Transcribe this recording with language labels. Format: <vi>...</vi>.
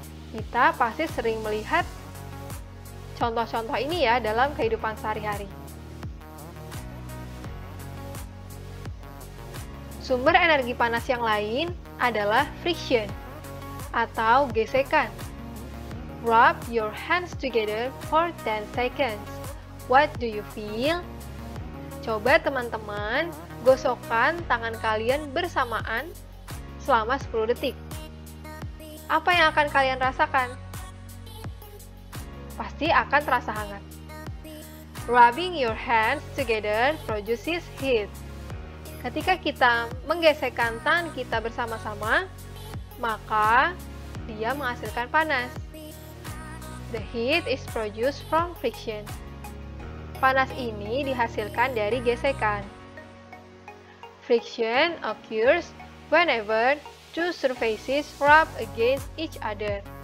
<id>Kita pasti sering melihat contoh-contoh ini ya dalam kehidupan sehari-hari. Sumber energi panas yang lain adalah friction atau gesekan.</id> <en>Rub your hands together for 10 seconds. What do you feel?</en> <id>Coba teman-teman gosokkan tangan kalian bersamaan selama 10 detik. Apa yang akan kalian rasakan? Pasti akan terasa hangat.</id> <en>Rubbing your hands together produces heat.</en> <id>Ketika kita menggesekkan tangan kita bersama-sama, maka dia menghasilkan panas.</id> <en>The heat is produced from friction.</en> <id>Panas ini dihasilkan dari gesekan.</id> <en>Friction occurs whenever two surfaces rub against each other.</en>